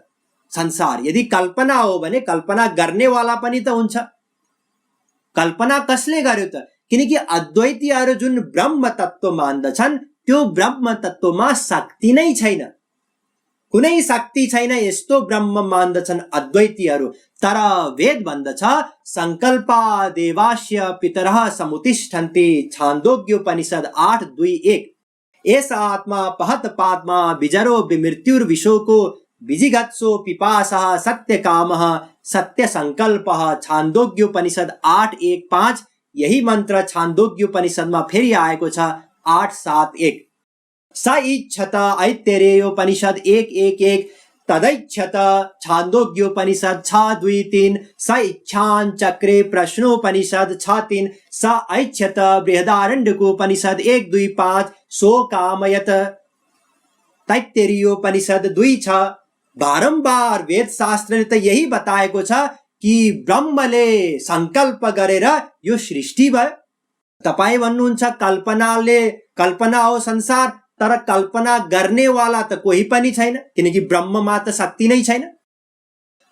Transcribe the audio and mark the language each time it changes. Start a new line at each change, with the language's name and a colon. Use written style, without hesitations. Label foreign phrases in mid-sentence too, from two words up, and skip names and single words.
Nepali: संसार यदि कल्पना हो भने कल्पना गर्नेवाला पनि त हुन्छ। कल्पना कसले गर्यो त? किनकि अद्वैतीहरू जुन ब्रह्म तत्व मान्दछन् त्यो ब्रह्म तत्वमा शक्ति नै छैन, कुनै शक्ति छैन, यस्तो ब्रह्म मान्दछन् अद्वैतीहरू। तर वेद भन्दछ
Sanskrit: संकल्पा देवास्य पितरः समुतिष्ठन्ति, छान्दोग्योपनिषद 8:2-1। एष आत्मा पहत पात्मा विजरो विमृत्युर्विशोको विजिगत्सो पिपासः सत्यकामः सत्यसंकल्पः, छान्दोग्योपनिषद 8:1-5।
Nepali: यही मन्त्र छान्दोग्योपनिषदमा फेरि आएको छ 8:7-1।
Sanskrit: स इच्छत ऐत्तरेयोपनिषद 1:1-1 तदैच्छत, छान्दोग्योपनिषद 6:2-3। स इच्छान चक्रे प्रश्नोपनिषद 6:3। स ऐच्छत बृहदारण्यकोपनिषद 1:2-5। सो कामयत, तैत्तरीयोपनिषद 2:6।
Nepali: बारम्बार वेद शास्त्रले त यही बताएको छ कि ब्रह्मले संकल्प गरेर यो सृष्टि भयो। तपाईं भन्नुहुन्छ कल्पना हो संसार, तर कल्पना गर्नेवाला त कोही पनि छैन, किनकि ब्रह्ममा त शक्ति नै छैन।